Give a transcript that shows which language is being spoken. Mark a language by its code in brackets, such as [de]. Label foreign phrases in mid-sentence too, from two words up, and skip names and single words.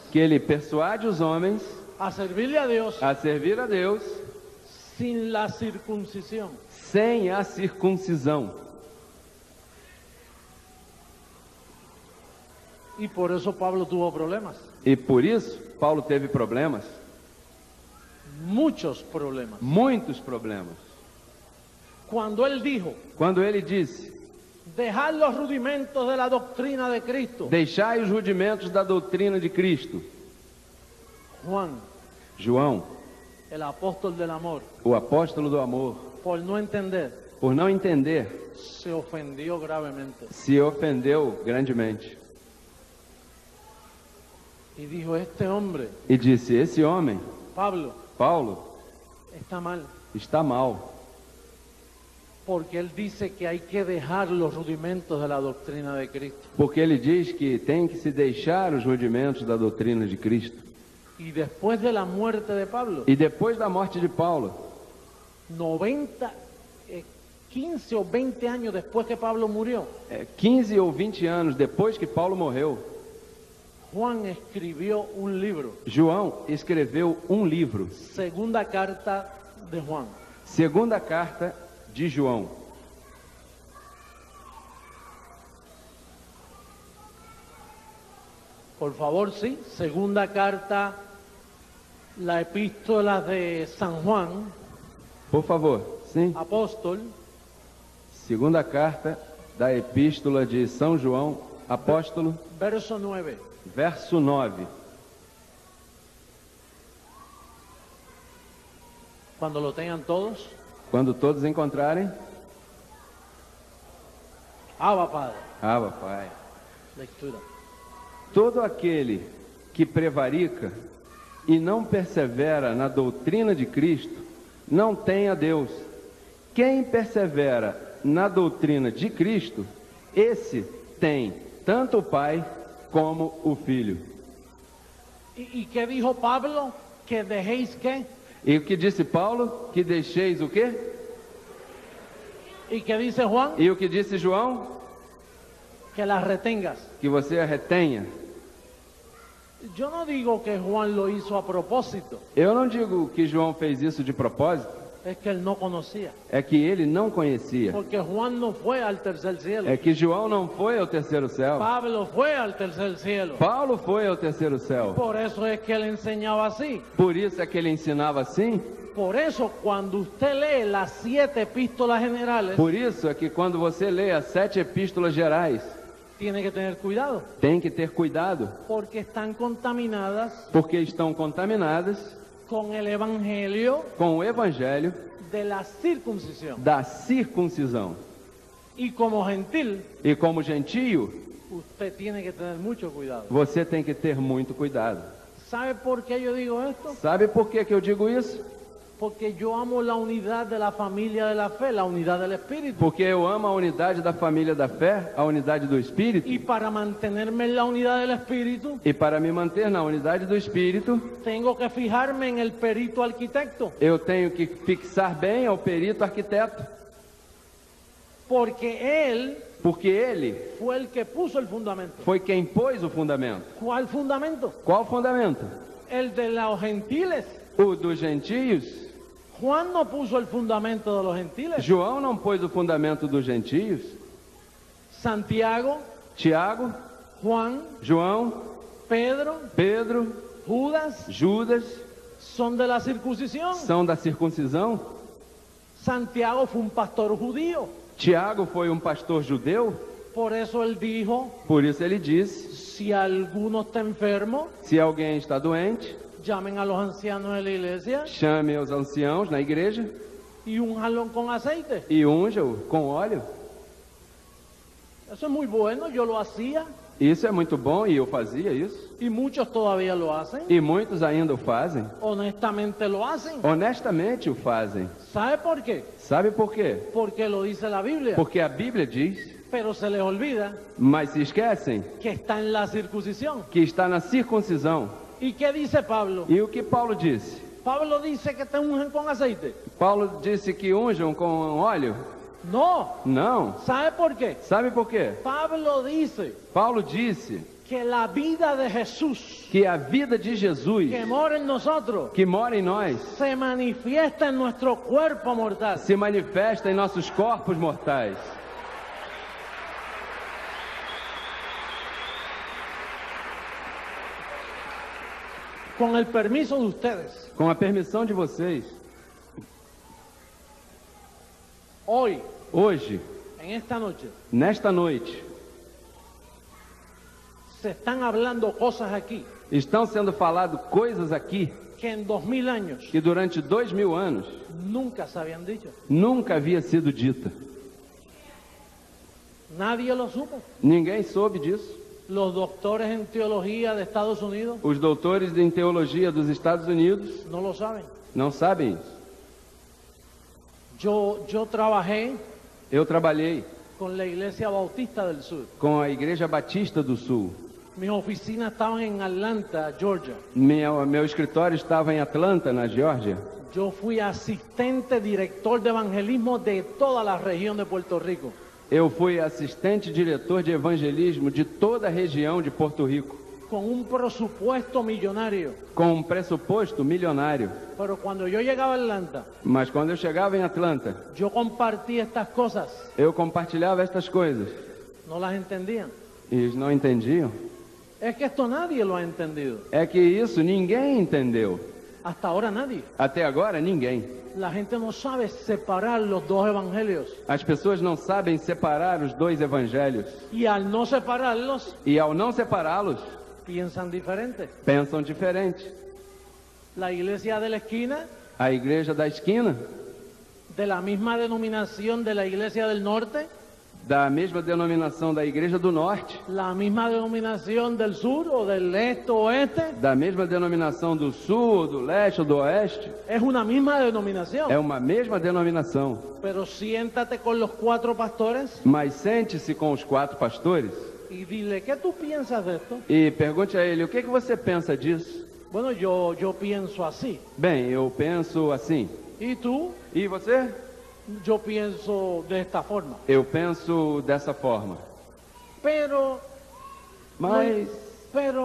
[pt] Que ele persuade os homens [es] a servirle a Dios [pt] a servir a Deus [es] sin la circuncisión. [pt] sem a circuncisão. [es] Y por eso Pablo tuvo problemas. [pt] E por isso, Paulo teve problemas, [es] Muchos problemas. [pt] muitos problemas. [es] Cuando él dijo, [pt] Quando ele disse: [es] dejar los rudimentos de la doctrina de Cristo. [pt] Deixai os rudimentos da doutrina de Cristo. [es] Juan, [pt] João, [es] el apóstol del amor, [pt] o apóstolo do amor, [es] por no entender, [pt] por não entender, [es] se ofendió gravemente. [pt] se ofendeu grandemente. [es] y dijo, este hombre, [pt] e disse: esse homem, [es] Pablo, [pt] Paulo, [es] está mal, [pt] está mal, [es] porque él dice que hay que dejar los rudimentos de la doctrina de Cristo. [pt] porque ele diz que tem que se deixar os rudimentos da doutrina de Cristo. [es] Y después de la muerte de Pablo, [pt] E depois da morte de Paulo, [es] 15 o 20 años después que Pablo murió, [pt] 15 ou 20 anos depois que Paulo morreu, [es] Juan escribió un libro, [pt] João escreveu um livro, [es] segunda carta de Juan. [pt] segunda carta de João. [es] Por favor, sí, segunda carta, la epístola de San Juan, [pt] Por favor, sim. [es] apóstol, [pt] Segunda carta da epístola de São João, apóstolo, [es] verso 9. [pt] verso 9. [es] Cuando lo tengan todos, [pt] Quando todos encontrarem, [es] Abba Padre, [pt] Abba, Pai. [es] lectura. [pt] Todo aquele que prevarica e não persevera na doutrina de Cristo, não tem a Deus. Quem persevera na doutrina de Cristo, esse tem tanto o Pai como o Filho. [es] ¿Y qué dijo Pablo? Que dejéis qué. [pt] E o que disse Paulo? Que deixeis o quê? [es] ¿Y qué dice Juan? [pt] E o que disse João? [es] Que las retengas. [pt] Que você a retenha. [es] Yo no digo que Juan lo hizo a propósito, [pt] Eu não digo que João fez isso de propósito, [es] es que él no conocía. [pt] é que ele não conhecia. [es] Porque Juan no fue al tercer cielo. [pt] É que João não foi ao terceiro céu. [es] Pablo fue al tercer cielo. [pt] Paulo foi ao terceiro céu. [es] Por eso es que él enseñaba así. [pt] Por isso é que ele ensinava assim. [es] Por eso cuando usted lee las 7 epístolas generales, [pt] Por isso é que quando você lê as 7 epístolas gerais, [es] tiene que tener cuidado, [pt] tem que ter cuidado, [es] porque están contaminadas [pt] porque estão contaminadas [es] con el evangelio [pt] com o evangelho [es] de la circuncisión. [pt] da circuncisão. [es] Y como gentil, [pt] E como gentio, [es] usted tiene que tener mucho cuidado. [pt] você tem que ter muito cuidado. [es] ¿Sabe por qué yo digo esto? [pt] Sabe por que eu digo isso? [es] Porque yo amo la unidad de la familia de la fe, la unidad del Espíritu. [pt] Porque eu amo a unidade da família da fé, a unidade do Espírito. [es] Y para mantenerme en la unidad del Espíritu, [pt] E para me manter na unidade do Espírito, [es] tengo que fijarme en el perito arquitecto. [pt] eu tenho que fixar bem ao perito arquiteto. [es] Porque él [pt] Porque ele [es] fue el que puso el fundamento. [pt] foi quem pôs o fundamento. [es] ¿Cuál fundamento? [pt] Qual fundamento? [es] El de los gentiles. [pt] O dos gentios? [es] Juan no puso el fundamento de los gentiles. [pt] João não pôs o fundamento dos gentios? [es] Santiago, [pt] Tiago, [es] Juan, [pt] João, [es] Pedro, [pt] Pedro, [es] Judas [pt] Judas [es] son de la circuncisión. [pt] são da circuncisão? [es] Santiago fue un pastor judío. [pt] Tiago foi um pastor judeu? [es] Por eso él dijo, [pt] Por isso ele disse: [es] si alguno está enfermo, [pt] se alguém está doente, [es] llamen a los ancianos de la iglesia [pt] chame os anciãos na igreja [es] y únjanlo con aceite. [pt] e unja-o com óleo. [es] Eso es muy bueno, yo lo hacía [pt] Isso é muito bom e eu fazia isso. [es] y muchos todavía lo hacen. [pt] E muitos ainda o fazem. [es] Honestamente lo hacen. [pt] Honestamente o fazem. [es] ¿Sabe por qué? [pt] Sabe por quê? [es] Porque lo dice la Biblia. [pt] Porque a Bíblia diz, [es] Pero se les olvida [pt] mas se esquecem, [es] que está en la circuncisión. [pt] que está na circuncisão. [es] ¿Y qué dice Pablo? [pt] E o que Paulo disse? [es] Pablo dice que te ungen con aceite. [pt] Paulo disse que unjam com óleo? [es] No. [pt] Não. [es] ¿Sabe por qué? [pt] Sabe por quê? [es] Pablo dice [pt] Paulo disse [es] que la vida de Jesús [pt] que a vida de Jesus, [es] que mora en nosotros [pt] que mora em nós, [es] se manifiesta en nuestro cuerpo mortal. [pt] se manifesta em nossos corpos mortais. [es] Con el permiso de ustedes, [pt] Com a permissão de vocês, [es] hoy, [pt] hoje, [es] en esta noche, [pt] nesta noite, [es] se están hablando cosas aquí [pt] estão sendo faladas coisas aqui [es] que en 2000 años [pt] que durante 2000 anos [es] nunca se habían dicho. [pt] nunca havia sido dita. [es] Nadie lo supo. [pt] Ninguém soube disso. [es] Los doctores en teología de Estados Unidos [pt] Os doutores em teologia dos Estados Unidos [es] no lo saben. [pt] não sabem isso. [es] Yo trabajé [pt] Eu trabalhei [es] con la Iglesia Bautista del Sur. [pt] com a Igreja Batista do Sul. [es] Mis oficinas estaban en Atlanta, Georgia. [pt] Meu escritório estava em Atlanta, na Geórgia. [es] Yo fui asistente director de evangelismo de toda la región de Puerto Rico. [pt] Eu fui assistente diretor de evangelismo de toda a região de Porto Rico, [es] Con un presupuesto millonario. [pt] com um pressuposto milionário. [es] Pero cuando yo llegaba a Atlanta, [pt] Mas quando eu chegava em Atlanta, [es] yo compartía estas cosas. [pt] eu compartilhava estas coisas. [es] No las entendían. [pt] E eles não entendiam. [es] Es que esto nadie lo ha entendido. [pt] É que isso ninguém entendeu. [es] Hasta ahora nadie. [pt] Até agora, ninguém. [es] La gente no sabe separar los dos evangelios. [pt] As pessoas não sabem separar os dois evangelhos. [es] Y al no separarlos, [pt] E ao não separá-los, [es] piensan diferente. [pt] pensam diferente. [es] La iglesia de la esquina, [pt] A igreja da esquina, [es] de la misma denominación de la iglesia del norte, [pt] da mesma denominação da igreja do norte, [es] la misma denominación del sur o del este o oeste, [pt] da mesma denominação do sul, do leste ou do oeste, [es] es una misma denominación. [pt] é uma mesma denominação. [es] Pero siéntate con los 4 pastores [pt] Mas sente-se com os 4 pastores [es] y dile, ¿qué tú piensas de esto? [pt] e pergunte a ele: o que você pensa disso? [es] Bueno, yo pienso así. [pt] Bem, eu penso assim. [es] ¿Y tú? [pt] E você? [es] Yo pienso de esta forma. [pt] Eu penso dessa forma. [es] Pero [pt] Mas